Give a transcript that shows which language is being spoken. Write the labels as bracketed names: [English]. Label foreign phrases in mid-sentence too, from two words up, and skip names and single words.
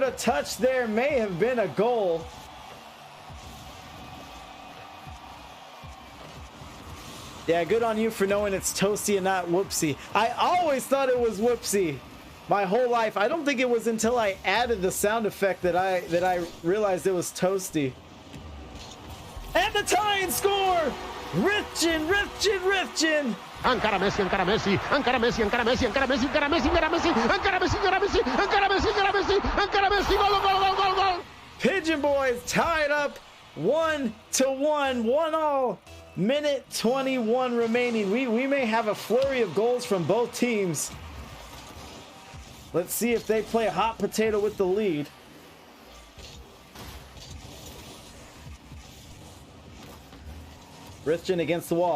[English] A touch there may have been a goal. Yeah, good on you for knowing it's Toasty and not Whoopsie. I always thought it was Whoopsie my whole life. I don't think it was until I added the sound effect that I realized it was Toasty. And the tying score! Rithgen [Catalan] Encara Messi, encara Messi, encara Messi, encara Messi, encara Messi, encara Messi, encara Messi, encara Messi, encara Messi, encara Messi, encara Messi, encara Messi, gol, gol, gol, gol, gol. [English] Pigeon Boys tied up 1-1, 1-1. Minute 21 remaining. We may have a flurry of goals from both teams. Let's see if they play hot potato with the lead. Rithgen against the wall.